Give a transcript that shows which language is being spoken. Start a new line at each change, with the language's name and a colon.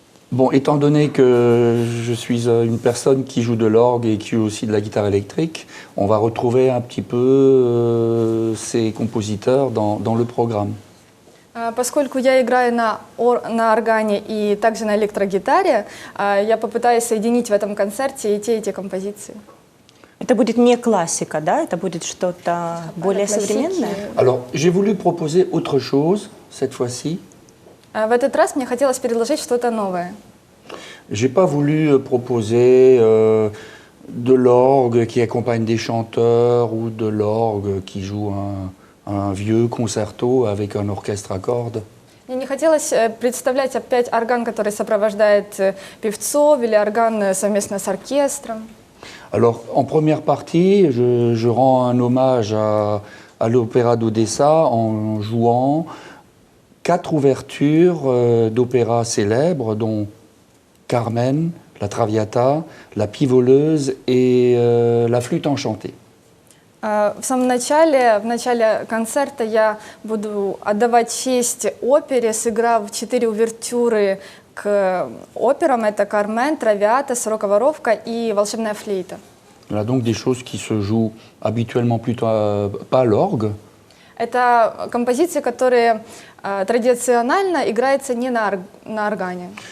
French: Bon, étant donné que je suis une personne qui joue de l'orgue et qui joue aussi de la guitare électrique, on va retrouver un petit peu ces compositeurs dans le programme.
Russian: Поскольку я играю на органе и также на электрогитаре, я попытаюсь соединить в этом концерте и те композиции. Это будет не классика, да? Это будет что-то более современное?
French: Alors, j'ai voulu proposer autre chose cette fois-ci.
Russian: В этот раз мне хотелось предложить что-то новое.
French: J'ai pas voulu proposer de l'orgue qui accompagne des chanteurs ou de l'orgue qui joue un vieux concerto avec un orchestre à cordes.
Russian: Мне не хотелось представлять опять орган, который сопровождает певцов, или орган совместно с оркестром.
French: Alors, en première partie, je rends un hommage à l'Opéra d'Odessa en jouant 4 ouvertures d'opéras célèbres, dont Carmen, la Traviata, la Pivoleuse et la Flûte enchantée.
Russian: В самом начале, в начале концерта я буду отдавать честь опере, сыграв 4 увертюры к операм. Это «Кармен», «Травиата», «Сорока воровка» и «Волшебная флейта».
French: Là donc des choses qui se jouent habituellement plutôt pas à l'orgue.
Russian: Это композиции, которые традиционно играются не на органе.